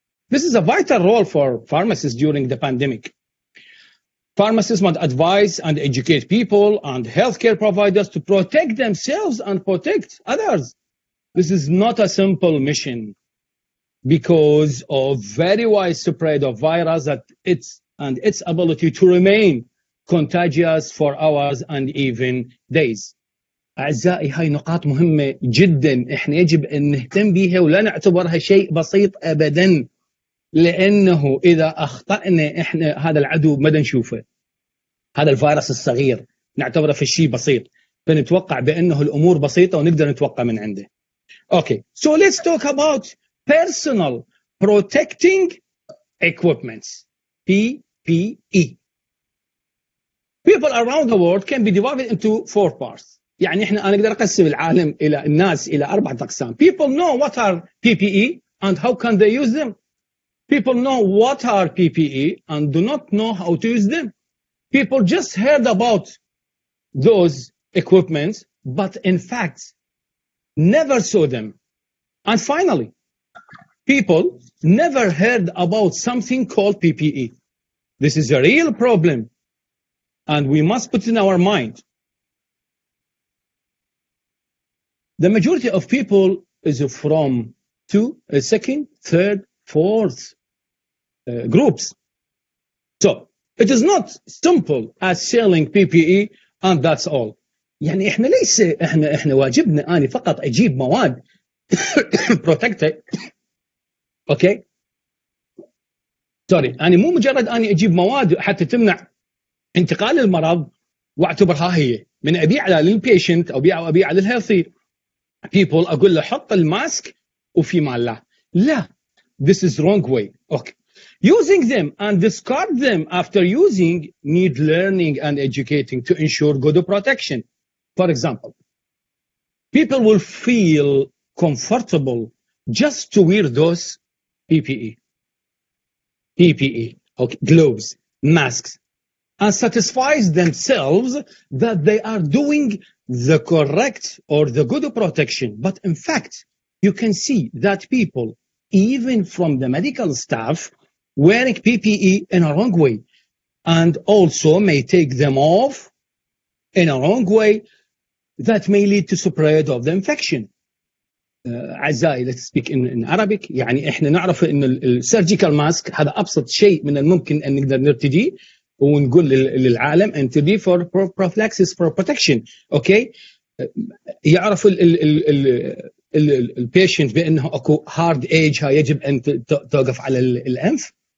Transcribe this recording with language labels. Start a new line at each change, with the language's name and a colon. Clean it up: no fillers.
English: This is a vital role for pharmacists during the pandemic. Pharmacists must advise and educate people and healthcare providers to protect themselves and protect others. This is not a simple mission because of very wide spread of virus that its ability to remain contagious for hours and even days.
Arabic: أعزائي، هاي نقاط مهمة جدا احنا يجب أن نهتم بها ولا نعتبرها شيء بسيط أبدا، لأنه إذا أخطأنا احنا هذا العدو ما نشوفه، هذا الفيروس الصغير نعتبره في شيء بسيط، فنتوقع بأنه الأمور بسيطة ونقدر نتوقع من عنده.
English: Okay, so let's talk about personal protecting equipments, PPE. People around the world can be divided into 4 parts.
Arabic: يعني احنا أنا أقدر أقسم العالم إلى الناس إلى 4 أقسام.
English: People know what are PPE and how can they use them. People know what are PPE and do not know how to use them. People just heard about those equipments, but in fact, never saw them. And finally, people never heard about something called PPE. This is a real problem, and we must put in our mind. The majority of people is from 2, 2nd, 3rd, 4th groups. So it is not simple as selling PPE and that's all.
Arabic: يعني احنا ليس احنا واجبنا اني فقط اجيب مواد بروتكتر. اوكي سوري، انا مو مجرد اني اجيب مواد حتى تمنع انتقال المرض واعتبرها هي من ابيعها للبيشنت او ابيعها للهيلثي people اقول له حط الماسك وفي مال لا.
English: this is wrong way. Okay, Using them and discard them after using need learning and educating to ensure good protection. For example, people will feel comfortable just to wear those PPE, okay, gloves, masks, and satisfies themselves that they are doing the correct or the good protection. But in fact, you can see that people, even from the medical staff, wearing PPE in a wrong way, and also may take them off in a wrong way that may lead to spread of the infection.
Arabic: أعزائي,
English: let's speak in Arabic.
Arabic: يعني إحنا نعرف إن السيرجيكال ماسك هذا أبسط شيء من الممكن أن نقدر نرتديه ونقول للعالم أن
English: to be for prophylaxis for protection.
Arabic: أوكي, يعرف البيشنت بأنه أكو هارد إيج يجب أن توقف على الأنف.